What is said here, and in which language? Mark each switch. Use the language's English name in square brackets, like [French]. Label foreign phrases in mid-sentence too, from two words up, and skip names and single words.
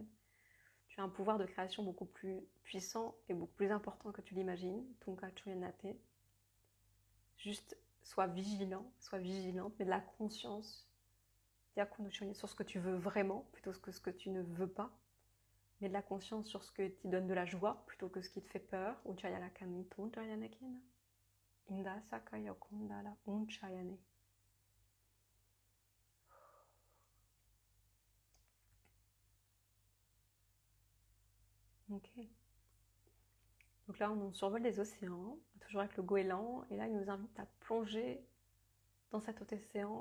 [French] Tu as un pouvoir de création beaucoup plus puissant et beaucoup plus important que tu l'imagines. Juste sois vigilant, sois vigilante, mais de la conscience sur ce que tu veux vraiment plutôt que ce que tu ne veux pas. Mais de la conscience sur ce qui te donne de la joie plutôt que ce qui te fait peur. Inda sakaya kundala unchayane. Ok. Donc là, on survole les océans, toujours avec le goéland, et là, il nous invite à plonger dans cet océan.